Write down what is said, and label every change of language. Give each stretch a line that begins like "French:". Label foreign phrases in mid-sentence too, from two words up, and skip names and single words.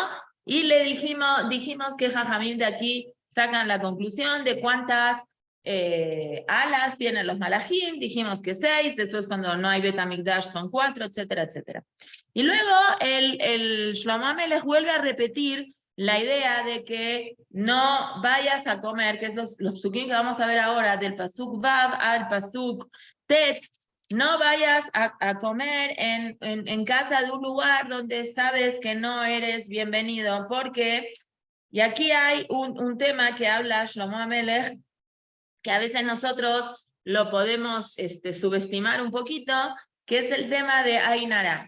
Spanish: Y le dijimos que Jajamín de aquí sacan la conclusión de cuántas alas tienen los malajim, dijimos que 6, después cuando no hay Betamigdash son 4, etcétera, etcétera. Y luego el Shlomo Amelech vuelve a repetir la idea de que no vayas a comer, que es los psukim que vamos a ver ahora, del
Hebrew: פסוק ו
Spanish: al
Hebrew: פסוק ט,
Spanish: no vayas a comer en casa de un lugar donde sabes que no eres bienvenido, porque, y aquí hay un tema que habla Shlomo Amelech, que a veces nosotros lo podemos subestimar un poquito, que es el tema de Ainara.